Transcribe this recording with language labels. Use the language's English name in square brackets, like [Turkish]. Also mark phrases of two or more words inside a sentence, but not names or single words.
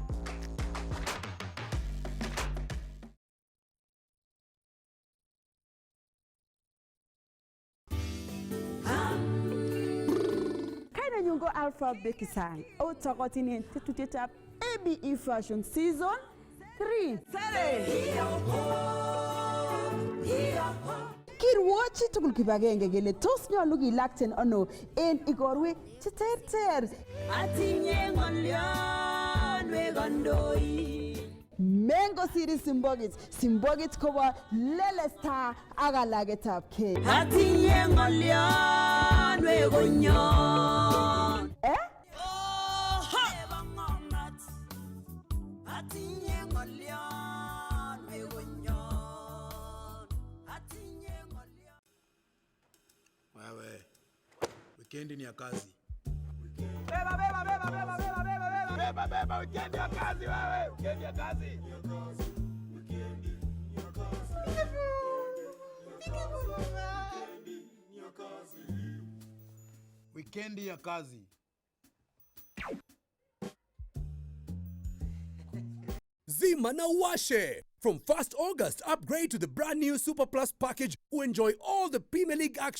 [Kalenjin] Kaina nyungo Alpha Bekisang. Otokotinin tetuteta ABE Fashion Season 3. Kirwochi tugul kibagenge kele tos nyolu kilakten ano en igorwek cheterter. Atinye ng'olyon we kondoi. Mengo siri Simbogit kobo lelesta ak alagetab kee. Atinye ng'olyon we konyon. Atinye ng'olyon we konyon. [Swahili] Wewe, wikendi ni ya kazi. Beba, wikendi ya kazi wewe, wikendi ya kazi. Wikendi ya kazi. Zima na washe. [English] From 1st August, upgrade to the brand new Super Plus package to enjoy all the Premier League action